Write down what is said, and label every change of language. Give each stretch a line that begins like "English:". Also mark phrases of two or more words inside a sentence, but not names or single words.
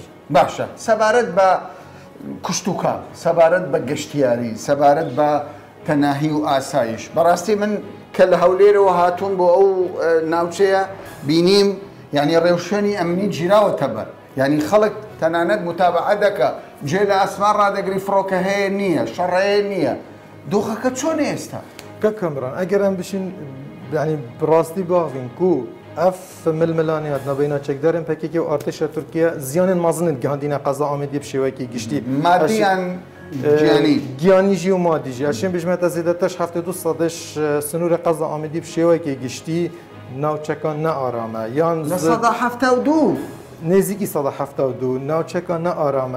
Central Kurdish: باشە سەبارەت بە کوشتتوکان سەبارەت بە گەشتیاری سەبارەت بە تەناهی و ئاسایش بەڕاستی من کە لە هەولێرەوە هاتوون بۆ ئەو ناوچەیە بینیم ینی ڕێوشێنی ئەمنی گیراوەتە بەر ینی خەڵک تەنانەت متابعە دەکە جێ لە ئاسمان ڕادەگری فڕۆکە هەیە نییە شەڕەیە نییە دۆخەکە چۆن ئێستا
Kurdish: کە کەمران ئەگەر ئەم بشین ینی بڕاستی باغین کو ئەف ململانیات نبینا چەکدارên pekekê û artêşa Tirkiye ziyanên mezin gihandîne qeza Amêdiyê bi şêwekê giştî madiyan giyanî jî û madî jî eşên bijme te zêdetir 72 sedê sinûrê qeza Amêdiyê bi şêwekê giştî navçekan ne arame yan nêzîkî seda 72 navçekan ne arame